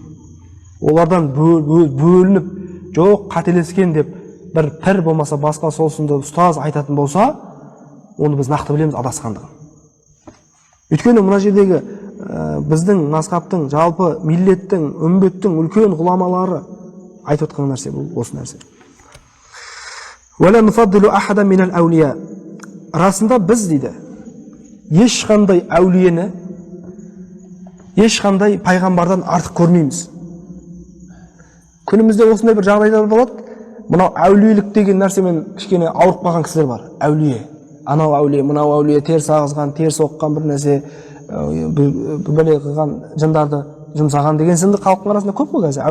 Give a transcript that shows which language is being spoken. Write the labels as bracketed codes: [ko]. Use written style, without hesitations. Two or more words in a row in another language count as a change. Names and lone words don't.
[kk] Олардан бөлініп, жоқ қателескен деп бір пір болмаса басқа сол сынды ұстаз айтатын болса, оны біз нақты білеміз адасқандығын. Өйткені мына жердегі біздің мазхабтың, жалпы миллеттің, үмбеттің үлкен ғұламалары айтып отқан нәрсе бұл, осы нәрсе. [ar] وَلَا نُفَضِّلُ أَحَدًا مِنَ الْأَوْلِيَا. [kk] Расында біз дейді, ешқандай әулиені, ешқандай пайғамбардан артық көрмейміз. Күнімізде осындай бір жағдайлар болады. Мынау әулиелік деген нәрсемен кішкене ауырып қалған кісілер бар. Әулие, анау әулие, мынау әулие, теріс ағызған, теріс оққан бір нәрсе, бәле қылған жындарды жұмсаған деген сынды халықтың арасында көп қой қазір.